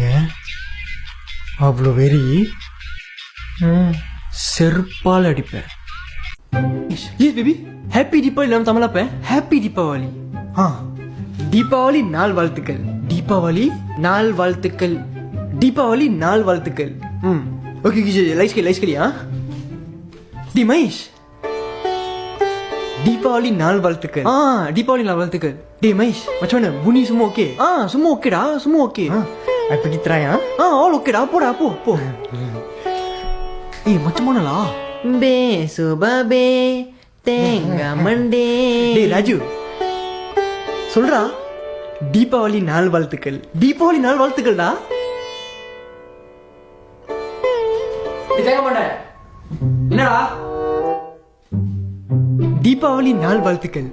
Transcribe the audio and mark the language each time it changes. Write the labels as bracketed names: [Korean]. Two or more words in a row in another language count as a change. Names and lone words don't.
[Tamil] அவ்வளோ வெறி? செருப்பால் அடிப்பேன். [English] Yes baby, happy Deepavali. [Tamil] நம்ம தமிழ் அப்ப [English] happy Deepavali. [Tamil] தீபாவளி நாள் வாழ்த்துக்கள். தீபாவளி நாள் வாழ்த்துக்கள். தீபாவளி நாள் வாழ்த்துக்கள். ஓகே லைஸ் கலியா டி மகேஷ். தீபாவளி நாள் வாழ்த்துக்கள். தீபாவளி நாள் வாழ்த்துக்கள். [Malay] டே மகேஷ் macam mana? Bunyi semua okey? Semua okey dah, semua okey. I pergi try all okey dah. Apa dah po. Macam mana lah? [Tamil] Babe தேங்கா மண்டே. டே ராஜு சொல்றா, தீபாவளி நாள் வாழ்த்துக்கள். தீபாவளி நாள் வாழ்த்துக்கள்டா. தேங்க மண்டே என்னடா? தீபாவளி நாள் வாழ்த்துக்கள்.